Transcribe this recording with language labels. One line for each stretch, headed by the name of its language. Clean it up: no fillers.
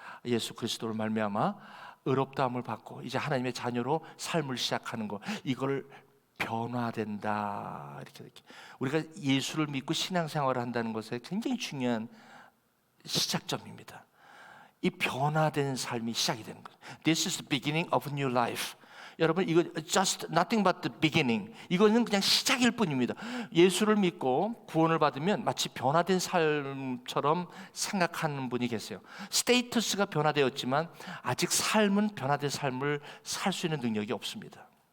Korean: 예수 그리스도를 말미암아 의롭다함을 받고 이제 하나님의 자녀로 삶을 시작하는 것, 이걸 변화된다. 이렇게 우리가 예수를 믿고 신앙생활을 한다는 것에 굉장히 중요한 시작점입니다. 이 변화된 삶이 시작이 되는 거예요.
English: This is the beginning of a new life.
Korean: 여러분, 이거
English: just nothing but the beginning.
Korean: 이거는 그냥 시작일 뿐입니다. 예수를 믿고 구원을 받으면 마치 변화된 삶처럼 생각하는 분이 계세요. 스테이터스가 변화되었지만 아직 삶은 변화된 삶을 살 수 있는 능력이 없습니다.